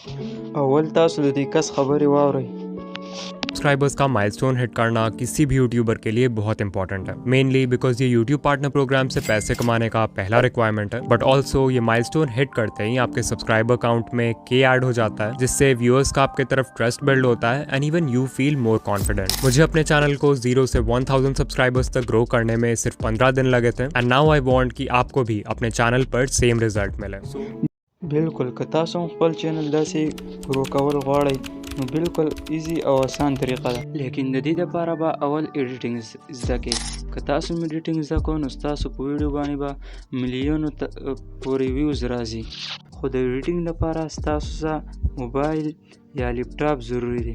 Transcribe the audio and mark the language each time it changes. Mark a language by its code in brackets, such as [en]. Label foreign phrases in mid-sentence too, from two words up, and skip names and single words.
[ps] اول تاسو د دې کس خبرې واورئ. [hi] सब्सक्राइबर्स का [en] milestone hit [hi] करना किसी भी यूट्यूबर के लिए बहुत इंपॉर्टेंट है, [en] mainly because [hi] ये यूट्यूब पार्टनर प्रोग्राम से पैसे कमाने का पहला रिक्वायरमेंट है, [en] but also [hi] ये [en] milestone hit [hi] करते ही आपके [en] subscriber count [hi] में के ऐड हो जाता है, जिससे व्यूअर्स का आपके तरफ [en] trust build [hi] होता है [en] and even you feel more confident. [hi] मुझे अपने चैनल को 0 से 1000 सब्सक्राइबर्स तक ग्रो करने में सिर्फ 15 दिन लगे थे [en] and now I want [hi] कि आपको भी अपने चैनल पर [en] same result [hi] मिले। [ps] بالکل که تاسو هم خپل چینل داسې ګرو کول غواړئ نو بالکل ایزی او آسان طریقه ده، لیکن د دې لپاره به اول ایډیټینګ زده کړئ. که تاسو ایډیټینګ زده کوئ نو ستاسو په ویډیو باندې به میلیونو پورې ویوز راځي، خو د ایډیټینګ لپاره ستاسو سره موبایل یا لیپټاپ ضروري دی.